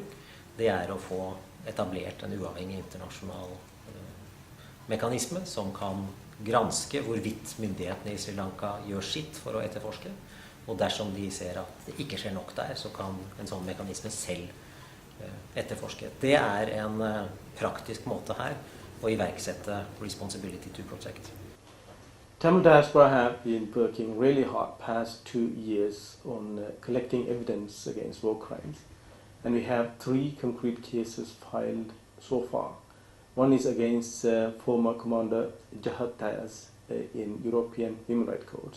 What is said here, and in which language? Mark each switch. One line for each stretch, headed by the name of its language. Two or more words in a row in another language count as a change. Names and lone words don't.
Norwegian: Det er å få etablert en uavhengig internasjonal mekanisme som kan granske hvorvidt myndighetene i Sri Lanka gjør sitt for å etterforske. Og dersom de ser at det ikke skjer nok der, så kan en sånn mekanisme selv etterforske. Det er en praktisk måte her å iverksette
English: responsibility to protect. Tamil diaspora have been working really hard past 2 years on collecting evidence against war crimes. And we have 3 concrete cases filed so far. One is against former Commander Jahad Diaz in European Human Rights Courts.